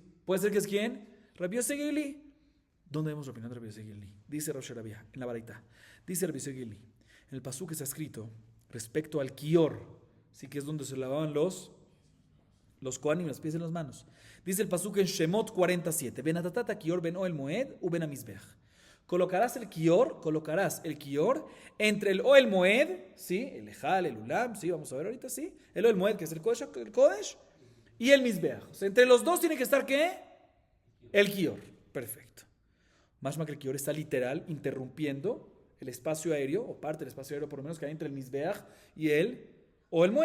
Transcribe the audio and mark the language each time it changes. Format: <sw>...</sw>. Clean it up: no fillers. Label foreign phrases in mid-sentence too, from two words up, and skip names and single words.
<es>Puede ser que es ¿quién? Rabbi Yossi Gelili. ¿Dónde vemos la opinión de Rabbi Yossi Gelili? Dice Rosh Hashanah, en la Baraita. Dice Rabbi Yossi Gelili. En el pasuk está escrito respecto al Kior, sí, que es donde se lavaban los kohanim, los pies y las manos. Dice el pasuk en Shemot 47.</es> <he>ונתתה הכיור בין אהל מועד ובין המזבח.</he> <es>Colocarás el Kior entre el Oel Moed, ¿sí? El Ejal, el Ulam, ¿sí? Vamos a ver ahorita, ¿sí? El Oel Moed, que es el Kodesh, y el Mizbeach. O sea, entre los dos tiene que estar, ¿qué? El Kior. Perfecto. Más que el Kior está literal interrumpiendo el espacio aéreo, o parte del espacio aéreo por lo menos, que hay entre el Mizbeach y el Oel Moed.</es>